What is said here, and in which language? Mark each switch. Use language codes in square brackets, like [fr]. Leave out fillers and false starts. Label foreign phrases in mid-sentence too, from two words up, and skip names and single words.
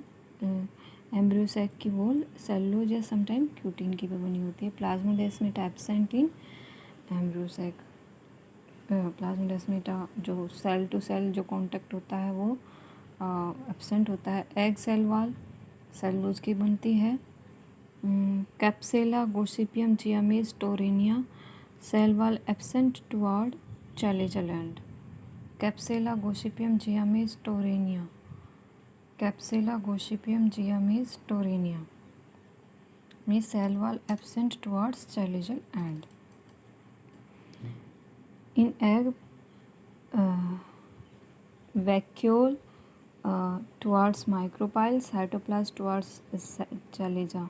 [en] embryo sac [hi] की [en] wall cellulose [hi] या [en] sometime cutin [hi] की भी बनी होती है। [en] Plasmodesmata absent in embryo sac. प्लाज्मोडेस्माटा जो cell to cell जो कांटेक्ट [hi] होता है वो [en] एब्सेंट [hi] होता है। [en] egg cell wall cellulose [hi] की बनती है। [en] Capsella Gossypium Zea mays Torenia cell wall absent toward chalazal end. कैप्सेला गोसिपियम जियामेज टोरेनिया, कैप्सेला गोसिपियम जियामेज टोरेनिया में cell wall absent towards chalazal end. In egg vacuole towards micropyle, cytoplasm towards chalaza.